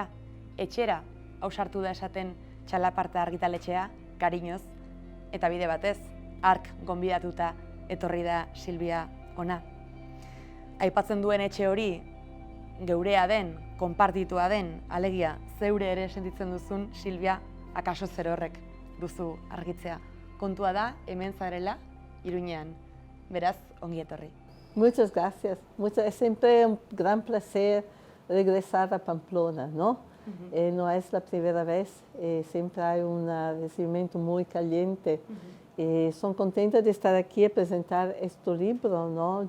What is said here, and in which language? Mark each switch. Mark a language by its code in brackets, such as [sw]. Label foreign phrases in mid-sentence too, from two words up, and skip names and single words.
[eu] Etxera, ausartu da esaten Txalaparta argitaletxea, kariñoz, eta bide batez, hark gonbidatuta etorri da Silvia ona. Aipatzen duen etxe hori, geurea den, konpartitua den, alegia, zeure ere sentitzen duzun Silvia, akaso zer horrek duzu argitzea. Kontua da, hemen zarela, Iruñean. Beraz, ongi etorri. [es] Muchas gracias. Es siempre un gran placer regresar a Pamplona, ¿no? No es la primera vez, siempre hay un recibimiento muy caliente. Son contenta de estar aquí a presentar este libro, ¿no?